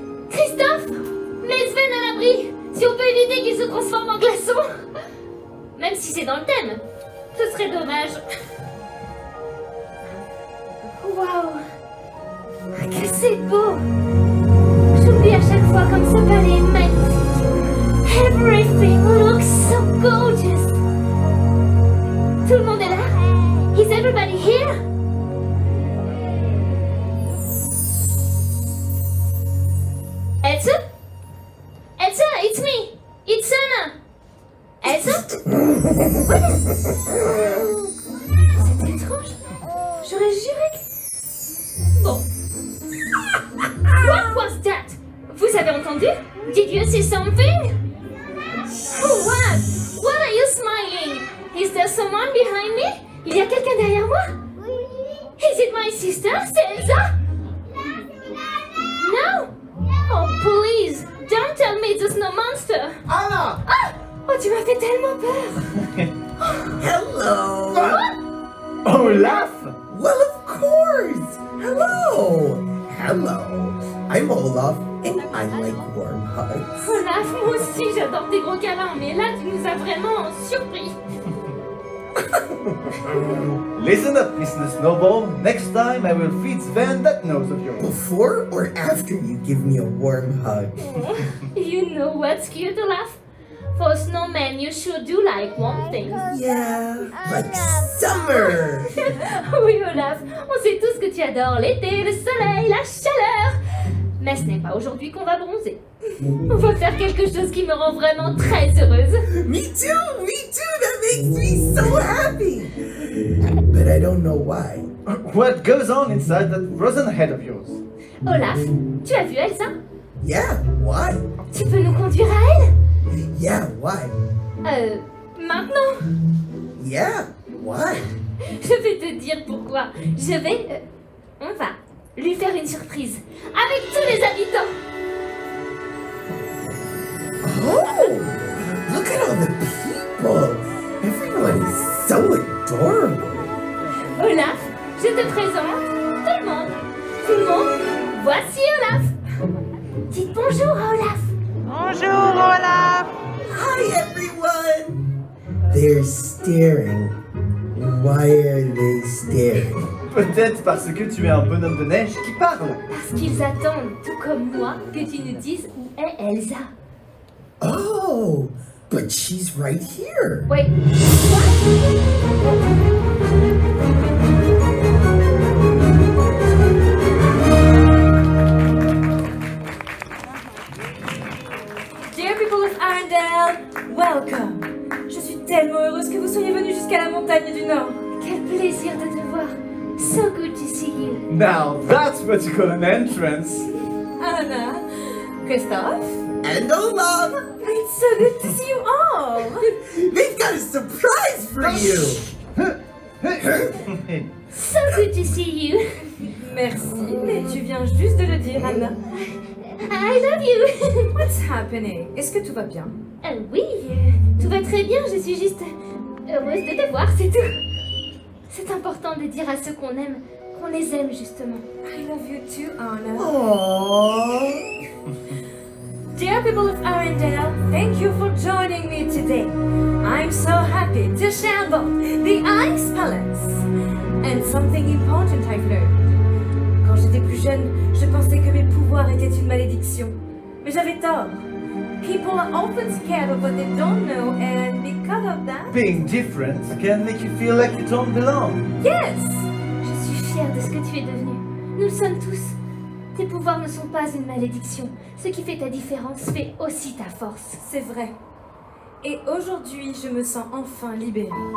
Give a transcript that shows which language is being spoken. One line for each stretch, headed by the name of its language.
French: Christophe, mets Sven à l'abri. Si on peut éviter qu'il se transforme en glaçon. Même si c'est dans le thème. Ce serait dommage. Waouh. Que c'est beau. J'oublie à chaque fois comme ce palais est magnifique.
English: Everything looks so gorgeous.
French: Tout le monde est là?
English: Is everybody here? Elsa? Elsa, it's me! It's Anna! Elsa?
French: C'était étrange. J'aurais juré que... Bon.
English: What was that?
French: Vous avez entendu?
English: Did you see something? Oh, what? What are you smiling? Is there someone behind me?
French: Il y a quelqu'un derrière moi?
English: Is it my sister?
French: C'est Elsa?
English: No? Oh, please, don't tell me it's a snow monster. Anna! Ah!
French: Oh, tu m'as fait tellement peur.
English: Hello! Olaf! Well, of course! Hello! Hello! I'm Olaf, and I like warm hugs.
French: Olaf, moi aussi, j'adore tes gros câlins, mais là, tu nous as vraiment surpris.
English: Listen up, Mr. Snowball. Next time I will feed Sven that nose of yours. Before or after you give me a warm hug? You know what's cute, Olaf? For snowmen, you should do like warm things. Yeah, like summer!
French: Oui, Olaf, on sait tous que tu adores l'été, le soleil, la chaleur. Mais ce n'est pas aujourd'hui qu'on va bronzer. On va faire quelque chose qui me rend vraiment très heureuse.
English: Me too! That makes me so happy! But I don't know why. What goes on inside that frozen head of yours?
French: Olaf, tu as vu Elsa?
English: Yeah, why?
French: Tu peux nous conduire à elle?
English: Yeah, why?
French: Maintenant?
English: Yeah, why?
French: Je vais te dire pourquoi. On va lui faire une surprise. Avec tous les habitants.
English: Oh! Look at all the people! Everyone is so adorable!
French: Olaf, je te présente tout le monde. Tout le monde, voici Olaf. Dites bonjour à Olaf. Bonjour Olaf.
English: Hi, everyone! They're staring. Why are they staring?
French: Peut-être parce que tu es un bonhomme de neige qui parle. Parce qu'ils attendent, tout comme moi, que tu nous dises où est Elsa?
English: Oh, but she's right here. Wait, Dear people of Arendelle, welcome.
French: Je suis tellement heureuse que vous soyez venus jusqu'à la montagne du Nord. quel plaisir de te voir.
English: So good to see you. Now that's what you call an entrance. Anna, Christophe, And Olaf, it's so good to see you all. they've got a surprise for you. So good to see you.
French: Merci, mais tu viens juste de le dire, Anna.
English: I love you. What's happening?
French: Est-ce que tout va bien? Oui, tout va très bien. Je suis juste heureuse de te voir, c'est tout. C'est important de dire à ceux qu'on aime, qu'on les aime justement.
English: I love you too, Anna. Aww. Dear people of Arendelle, thank you for joining me today. I'm so happy to share both the Ice Palace and something important I've learned.
French: Quand j'étais plus jeune, je pensais que mes pouvoirs étaient une malédiction. Mais j'avais tort.
English: People are often scared of what they don't know, and because of that... Being different can make you feel like you don't belong. Yes!
French: Je suis fière de ce que tu es devenu. Nous le sommes tous. Tes pouvoirs ne sont pas une malédiction. Ce qui fait ta différence fait aussi ta force. C'est vrai. Et aujourd'hui, je me sens enfin libérée.